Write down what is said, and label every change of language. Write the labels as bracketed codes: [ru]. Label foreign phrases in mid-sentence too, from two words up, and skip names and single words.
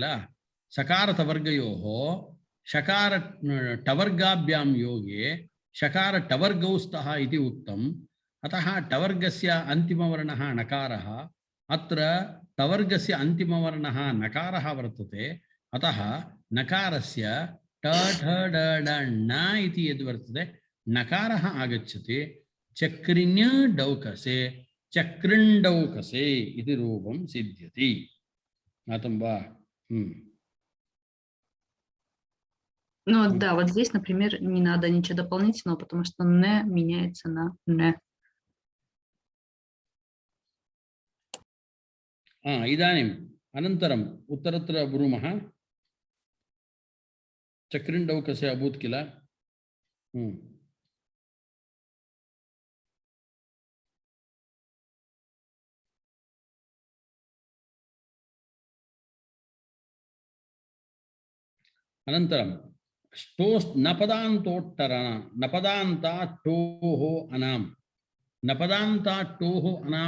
[sa] सकारतवर्गयोः शकार टवर्गाभ्यां योगे शकार टवर्गौ स्तः इति उक्तम्, अतः टवर्गस्य अन्तिमवर्णः नकारः, अत्र टवर्गस्य अन्तिमवर्णः नकारः वर्तते, अतः नकारस्य ट ठ ड ड न इति यद् वर्तते नकारः आगच्छति। चक्रिण्य डौकसे चक्रिण्डौकसे इति रूपं सिद्ध्यति ज्ञातं वा [ru] Ну да, вот здесь, например, не надо ничего дополнительного, потому что «не» меняется на «не». [sa] इदानीम् अनन्तरम् उत्तरत्र ब्रूमः चक्रिण्डौकसे अभूत् किल अनन्तरं नपदान्ताट्टोः अनाम् नपदान्ताट्टोः अनाम्